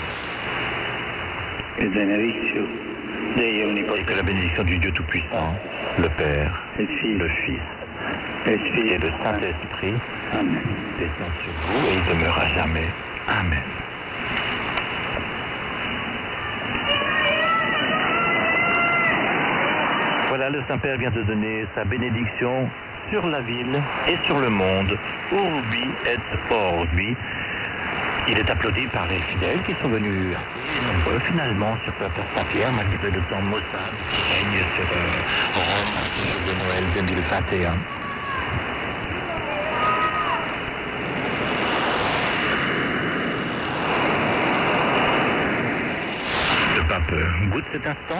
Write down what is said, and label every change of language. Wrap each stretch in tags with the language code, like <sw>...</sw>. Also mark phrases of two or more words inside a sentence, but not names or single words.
<fr>Et que la bénédiction du Dieu Tout-Puissant, le Père, le Fils et le Saint-Esprit descend sur vous et il demeure à jamais. Amen. Voilà, le Saint-Père vient de donner sa bénédiction sur la ville et sur le monde.</fr> <la>Urbi et orbi.</la> <fr>Il est applaudi par les fidèles qui sont venus assez nombreux finalement sur la place Saint-Pierre, malgré le temps maussade qui règne sur Rome à ce jour de Noël 2021. Le pape goûte cet instant.</fr>